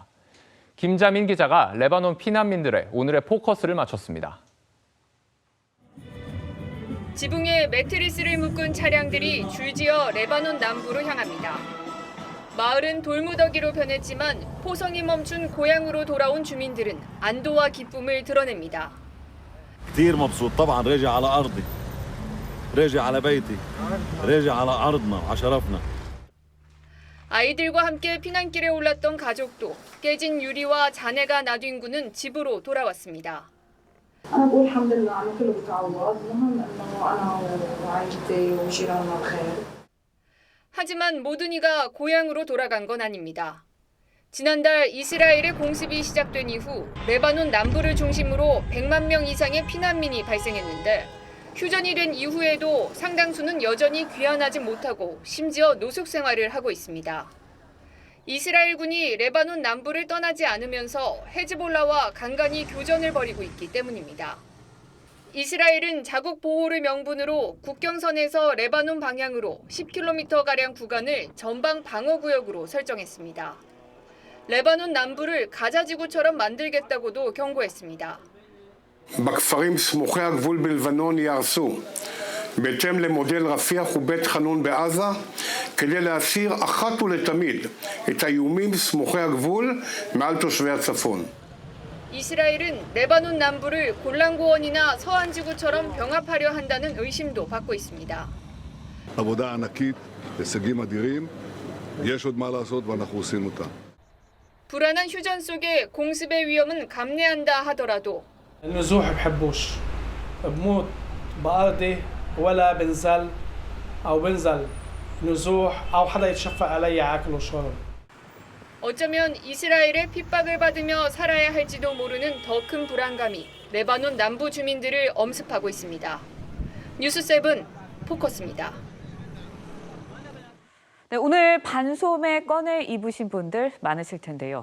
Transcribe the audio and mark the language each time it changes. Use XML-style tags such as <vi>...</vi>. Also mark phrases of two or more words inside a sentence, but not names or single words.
<ko>김자민 기자가 레바논 피난민들의 오늘의 포커스를 맞췄습니다. 지붕에 매트리스를 묶은 차량들이 줄지어 레바논 남부로 향합니다. 마을은 돌무더기로 변했지만 포성이 멈춘 고향으로 돌아온 주민들은 안도와 기쁨을 드러냅니다.</ko> <ar>كثير مبسوط طبعا راجع على أرضي راجع على بيتي راجع على أرضنا على شرفنا.</ar> <ko>아이들과 함께 피난길에 올랐던 가족도 깨진 유리와 잔해가 나뉜 구는 집으로 돌아왔습니다.</ko> <ar>أنا بقول الحمد لله على كله بتعوض، المهم إنه أنا وعائلتي وجيراننا بخير.</ar> <ko>하지만 모든 이가 고향으로 돌아간 건 아닙니다. 지난달 이스라엘의 공습이 시작된 이후 레바논 남부를 중심으로 100만 명 이상의 피난민이 발생했는데 휴전이 된 이후에도 상당수는 여전히 귀환하지 못하고 심지어 노숙 생활을 하고 있습니다. 이스라엘군이 레바논 남부를 떠나지 않으면서 헤즈볼라와 간간히 교전을 벌이고 있기 때문입니다. 이스라엘은 자국 보호를 명분으로 국경선에서 레바논 방향으로 10km가량 구간을 전방 방어구역으로 설정했습니다. 레바논 남부를 가자지구처럼 만들겠다고도 경고했습니다.</ko> <he>בכפרים סמוכי הגבול בלבנון יהרסו, בהתאם למודל רפיח ובית חנון בעזה, כדי להסיר אחת ולתמיד את האיומים סמוכי הגבול מעל תושבי הצפון.</he> <ko>이스라엘은 레바논 남부를 골란고원이나 서안지구처럼 병합하려 한다는 의심도 받고 있습니다.</ko> <he>עבודה ענקית, הישגים אדירים, יש עוד מה לעשות ואנחנו עושים אותה.</he> <ko>불안한 휴전 속에 공습의 위험은 감내한다 하더라도</ko> <ar>النزوح بحبوش بموت بأرضي ولا بنزل أو بنزل نزوح أو حدا يتشفى علي أكل وشرب.</ar> <ko>어쩌면 이스라엘의 핍박을 받으며 살아야 할지도 모르는 더 큰 불안감이 레바논 남부 주민들을 엄습하고 있습니다. 뉴스7 포커스입니다. 네, 오늘 반소매 꺼내 입으신 분들 많으실 텐데요.</ko>